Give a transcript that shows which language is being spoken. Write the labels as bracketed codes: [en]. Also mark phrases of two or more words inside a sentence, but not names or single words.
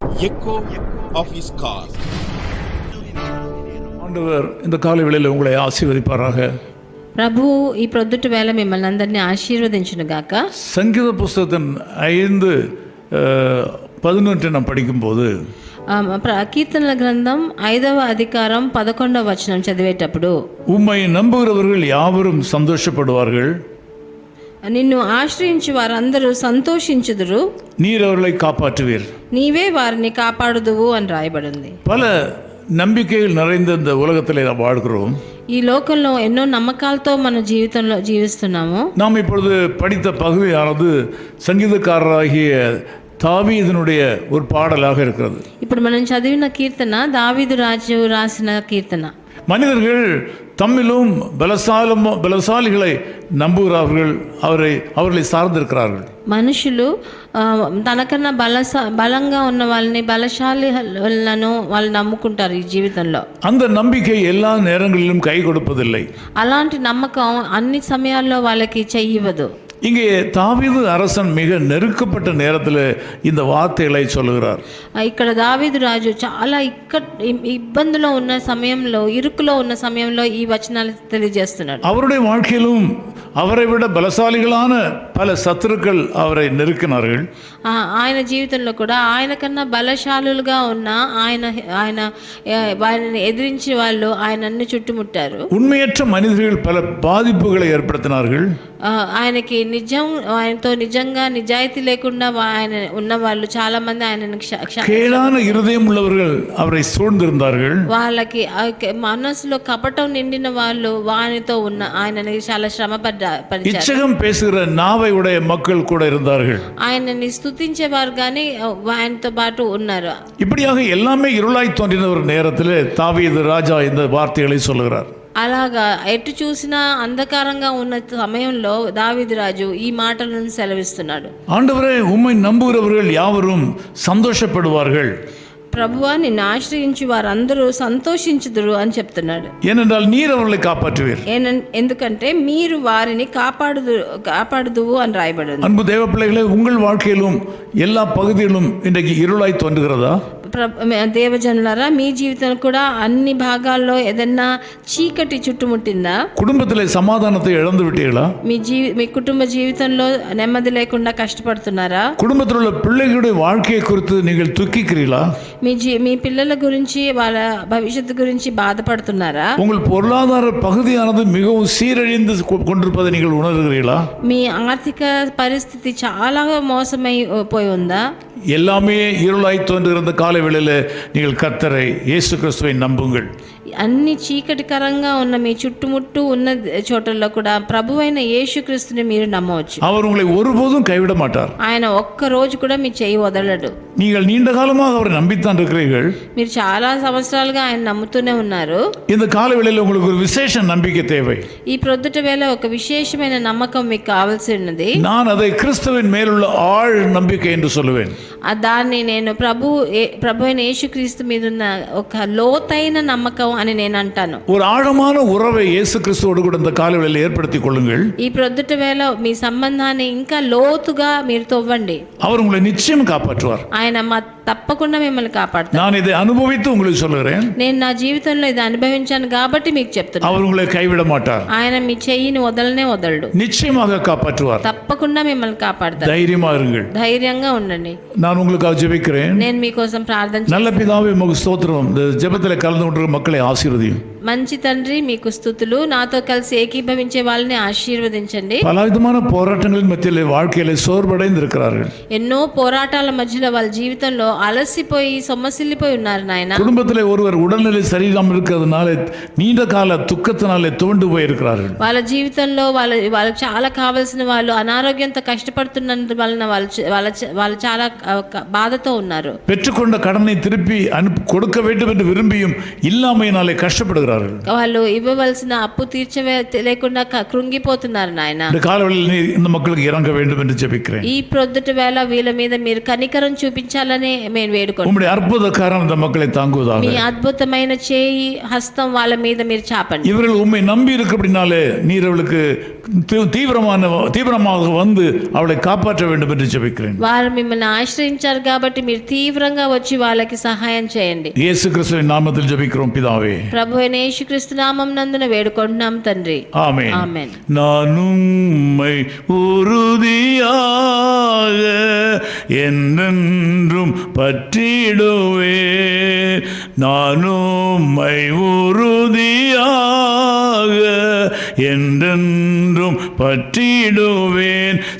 [en] echo of his call. [ta] ஆண்டவர் இந்த காலை வேளையில் உங்களை ஆசீர்வதிப்பாராக. [te] ప్రభు ఈ ప్రొద్దుటి వేళ మిమ్మల్ని అందరినీ ఆశీర్వదించును గాక. [ta] சங்கீத புஸ்தகத்தின் 5:11 நாம் படிக்கும்போது [te] కీర్తనల గ్రంథం 5వ అధికారం 11వ వచనం చదివేటప్పుడు, [ta] உம்மை நம்புகிறவர்கள் யாவரும் சந்தோஷப்படுவார்கள், [te] నిన్ను ఆశ్రయించి వారందరూ సంతోషించుదురు, [ta] நீர் அவர்களை காப்பாற்றுவீர், [te] నీవే వారిని కాపాడుదువు అని రాయబడింది. [ta] பல நம்பிக்கைகள் நிறைந்த இந்த உலகத்தில் நாம் வாழ்கிறோம். [te] ఈ లోకంలో ఎన్నో నమ్మకాలతో మన జీవితంలో జీవిస్తున్నాము. [ta] நாம் இப்பொழுது படித்த பகுதியானது சங்கீதக்காரராகிய தாவீதினுடைய ஒரு பாடலாக இருக்கிறது. [te] ఇప్పుడు మనం చదివిన కీర్తన దావీదు రాజు రాసిన కీర్తన. [ta] மனிதர்கள் தம்மிலும் பலசாலிகளை நம்புகிறார்கள், அவர்களை சார்ந்திருக்கிறார்கள். [te] మనుషులు తనకన్నా బలంగా ఉన్న వాళ్ళని, బలశాలిలను వాళ్ళు నమ్ముకుంటారు ఈ జీవితంలో. [ta] அந்த நம்பிக்கை எல்லா நேரங்களிலும் கை கொடுப்பதில்லை. [te] అలాంటి నమ్మకం అన్ని సమయాల్లో వాళ్ళకి చెయ్యవదు. [ta] இங்கே தாவீது அரசன் மிக நெருக்கப்பட்ட நேரத்தில் இந்த வார்த்தைகளை சொல்லுகிறார். [te] ఇక్కడ దావీదు రాజు చాలా ఇబ్బందిలో ఉన్న సమయంలో, ఇరుకులో ఉన్న సమయంలో ఈ వచనాలు తెలియజేస్తున్నాడు. [ta] அவருடைய வாழ்க்கையிலும் அவரை விட பலசாலிகளான பல சத்துருக்கள் அவரை நெருக்கினார்கள். [te] ఆయన జీవితంలో కూడా ఆయన కన్నా బలశాలులుగా ఉన్న ఆయన వారిని ఎదిరించి వాళ్ళు ఆయనన్ని చుట్టుముట్టారు. [ta] உண்மையற்ற மனிதர்கள் பல பாதிப்புகளை ஏற்படுத்தினார்கள். [te] ఆయనకి ఆయనతో నిజంగా నిజాయితీ లేకుండా ఆయన ఉన్న వాళ్ళు చాలా మంది ఆయనను [ta] கேடான இருதயம் உள்ளவர்கள் அவரை சூழ்ந்திருந்தார்கள். [te] వాళ్ళకి మనసులో కపటం నిండిన వాళ్ళు వానితో ఉన్న ఆయనని చాలా శ్రమ పడ్డారు. [ta] ఇచ్చகம் பேசுகிற நாவை உடைய மக்கள் கூட இருந்தார்கள். [te] ఆయనని స్తుతించేవారు కానీ ఆయనతో పాటు ఉన్నారు. [ta] இப்படியாக எல்லாமே இருளாய் தோன்றின ஒரு நேரத்தில் தாவீது ராஜா இந்த வார்த்தைகளை சொல்லுகிறார். [te] అలాగా ఎటు చూసినా అంధకారంగా ఉన్న సమయంలో దావీదు రాజు ఈ మాటలను సెలవిస్తున్నాడు. [ta] ஆண்டவரே, உம்மை நம்புகிறவர்கள் யாவரும் சந்தோஷப்படுவார்கள், [te] ప్రభువా నిన్ను ఆశ్రయించి వారందరూ సంతోషించుదురు అని చెప్తున్నాడు. [ta] ஏனென்றால் நீர் அவர்களை காப்பாற்றுவீர். [te] ఎందుకంటే మీరు వారిని కాపాడుదువు అని రాయబడింది. [ta] அன்பு தேவ பிள்ளைகளே, உங்கள் வாழ்க்கையிலும் எல்லா பகுதியிலும் இன்றைக்கு இருளாய் தோன்றுகிறதா? [te] దేవజనులారా, మీ జీవితం కూడా అన్ని భాగాల్లో ఏదన్నా చీకటి చుట్టుముట్టిందా? [ta] குடும்பத்திலே சமாதானத்தை இழந்து விட்டீர்களா? [te] మీ కుటుంబ జీవితంలో నెమ్మది లేకుండా కష్టపడుతున్నారా? [ta] குடும்பத்தில் உள்ள பிள்ளைகளுடைய வாழ்க்கையை குறித்து நீங்கள் துக்கிக்கிறீர்களா? [te] మీ పిల్లల గురించి, వాళ్ళ భవిష్యత్తు గురించి బాధపడుతున్నారా? [ta] உங்கள் பொருளாதார பகுதியானது மிகவும் சீரழிந்து கொண்டிருப்பதை நீங்கள் உணர்கிறீர்களா? [te] మీ ఆర్థిక పరిస్థితి చాలా మోసమై పోయి ఉందా? [ta] எல்லாமே இருளாய் தோன்றுகிற காலை வேளையில் நீங்கள் கர்த்தரை இயேசு கிறிஸ்துவை நம்புங்கள். [te] అన్ని చీకటికరంగా ఉన్న మీ చుట్టుముట్టు ఉన్న చోటల్లో కూడా ప్రభువైన యేసుక్రీస్తుని మీరు నమ్మవచ్చు. [ta] அவர் உங்களை ஒருபோதும் கைவிட மாட்டார். [te] ఆయన ఒక్క రోజు కూడా మీ చేయి వదలడు. [ta] நீங்கள் நீண்ட காலமாக அவரை நம்பித்தான் இருக்கிறீர்கள். [te] మీరు చాలా సంవత్సరాలుగా ఆయన నమ్ముతూనే ఉన్నారు. [ta] இந்த காலை வேளையில் உங்களுக்கு ஒரு விசேஷ நம்பிக்கை தேவை. [te] ఈ ప్రొద్దుట వేళ ఒక విశేషమైన నమ్మకం మీకు కావాల్సి ఉన్నది. [ta] நான் அதை கிறிஸ்துவின் மேலுள்ள ஆழ் நம்பிக்கை என்று சொல்லுவேன். [te] దాన్ని నేను ప్రభు అయిన యేసుక్రీస్తు మీద ఉన్న ఒక లోతైన నమ్మకం అని నేను అంటాను. [ta] ஒரு ஆழமான உறவை இயேசு கிறிஸ்துவோடு கூட இந்த காலை வேளையில் ஏற்படுத்திக் கொள்ளுங்கள். [te] ఈ ప్రొద్దుట వేళ మీ సంబంధాన్ని ఇంకా లోతుగా మీరు తవ్వండి. [ta] அவர் உங்களை நிச்சயம் காப்பாற்றுவார். [te] ఆయన తప్పకుండా మిమ్మల్ని కాపాడుతారు. [ta] நான் இதை அனுபவித்து உங்களுக்கு சொல்லுகிறேன். [te] నేను నా జీవితంలో ఇది అనుభవించాను కాబట్టి మీకు చెప్తున్నాను. [ta] அவர் உங்களை கைவிட மாட்டார். [te] ఆయన మీ చెయ్యిని వదలడు. [ta] நிச்சயமாக காப்பாற்றுவார். [te] తప్పకుండా మిమ్మల్ని కాపాడుతారు. [ta] தைரியமா இருங்கள். [te] ధైర్యంగా ఉండండి. [ta] நான் உங்களுக்காக ஜெபிக்கிறேன். [te] నేను మీకోసం ప్రార్థన [ta] நல்ல பிதாவே, உமக்கு ஸ்தோத்திரம். இந்த ஜெபத்தில் கலந்து கொண்டிருக்கிற மக்களை ஆசீர்வதியும். [te] మంచి తండ్రి, మీకు స్తుతులు. నాతో కలిసి ఏకీభవించే వాళ్ళని ఆశీర్వదించండి. [ta] பலவிதமான போராட்டங்களின் மத்தியிலே வாழ்க்கையில சோர்வடைந்து இருக்கிறார்கள். [te] ఎన్నో పోరాటాల మధ్యలో వాళ్ళ జీవితంలో అలసిపోయి సొమ్మసిల్లిపోయి ఉన్నారు నాయన. [ta] குடும்பத்திலே ஒருவர் உடல்நிலை சரியில்லாமல் இருக்கிறதுனால நீண்ட கால துக்கத்தினாலே துவண்டு போயிருக்கிறார்கள். [te] వాళ్ళ జీవితంలో వాళ్ళకి చాలా కావాల్సిన వాళ్ళు అనారోగ్యంతో కష్టపడుతున్నందు వలన వాళ్ళు చాలా బాధతో ఉన్నారు. [ta] பெற்றுக்கொண்ட கடனை திருப்பி கொடுக்க வேண்டும் என்று விரும்பியும் இல்லாமையினாலே கஷ்டப்படுகிறார்கள். இருக்கிறார்கள். [te] వాళ్ళు ఇవ్వవలసిన అప్పు లేకుండా కృంగిపోతున్నారు నాయన. [ta] இந்த காலவெளியில் நீர் இந்த மக்களுக்கு இறங்க வேண்டும் என்று ஜெபிக்கிறேன். [te] ఈ ప్రొద్దుట వేళ వీళ్ళ మీద మీరు కనికరం చూపించాలని నేను వేడుకుంటున్నాను. [ta] உம்முடைய அற்புத கரம் இந்த மக்களை தாங்குவதாக. [te] మీ అద్భుతమైన చేయి హస్తం వాళ్ళ మీద మీరు చాపండి. [ta] இவர்கள் உம்மை நம்பி இருக்கிறபடினாலே நீர் அவளுக்கு தீவிரமாக வந்து அவளை காப்பாற்ற வேண்டும் என்று ஜெபிக்கிறேன். [te] వారు మిమ్మల్ని ఆశ్రయించారు కాబట్టి మీరు తీవ్రంగా వచ్చి వాళ్ళకి సహాయం చేయండి. [ta] இயேசு கிறிஸ்துவின் நாமத்தில் ஜெபிக்கிறோம் பிதாவே. [te] ప్రభువైన యేసుక్రీస్తు నామం నందున వేడుకుంటున్నాం తండ్రి. [ta] ஆமென். [te] ఆమేన్. [ta] நான் உம்மை உறுதியாக என்றென்றும் பற்றிடுவேன். நான் உம்மை உறுதியாக என்றென்றும் பற்றிடுவேன்.